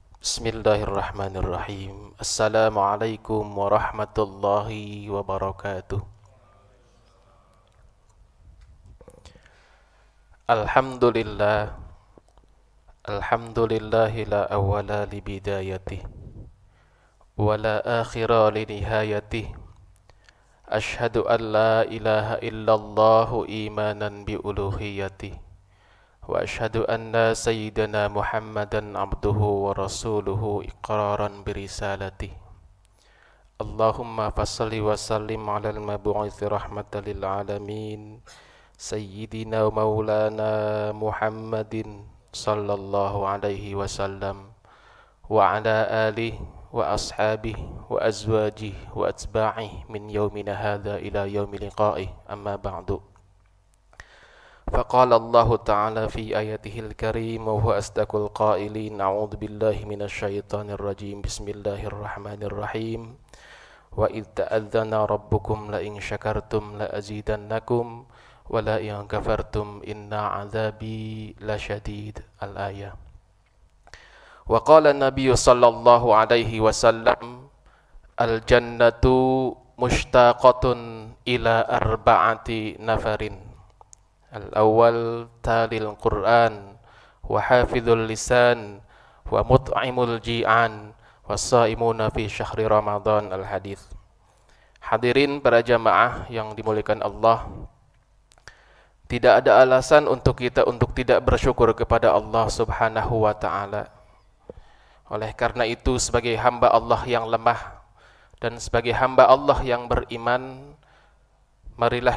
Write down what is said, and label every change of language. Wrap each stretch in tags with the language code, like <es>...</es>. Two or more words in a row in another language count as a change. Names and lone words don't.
<ar>بسم الله الرحمن الرحيم. السلام عليكم ورحمة الله وبركاته. Alhamdulillah. الحمد لله لا أول لبدايته ولا آخر لنهايته. أشهد أن لا إله إلا الله إيمانا بألوهيته. وأشهد أن سيدنا محمدا عبده ورسوله إقرارا برسالته. اللهم فصل وسلم على المبعوث رحمة للعالمين سيدنا ومولانا محمد صلى الله عليه وسلم وعلى آله وأصحابه وأزواجه وأتباعه من يومنا هذا إلى يوم لقائه، أما بعد. فقال الله تعالى في آياته الكريم وهو أصدق القائلين أعوذ بالله من الشيطان الرجيم بسم الله الرحمن الرحيم وإذ تأذن ربكم لئن شكرتم لأزيدنكم ولئن كفرتم إن عذابي لشديد الآية. وقال النبي صلى الله عليه وسلم الجنة مشتاقة إلى أربعة نفر: الأول تالي القرآن وحافظ اللسان ومطعم الجيعان والصائمون في شهر رمضان. الحديث.</ar> <id>Hadirin para jamaah yang dimuliakan Allah, tidak ada alasan untuk kita untuk tidak bersyukur kepada Allah</id> <ar>سبحانه وتعالى.</ar> <id>Oleh karena itu, sebagai hamba Allah yang lemah dan sebagai hamba Allah yang beriman, marilah</id>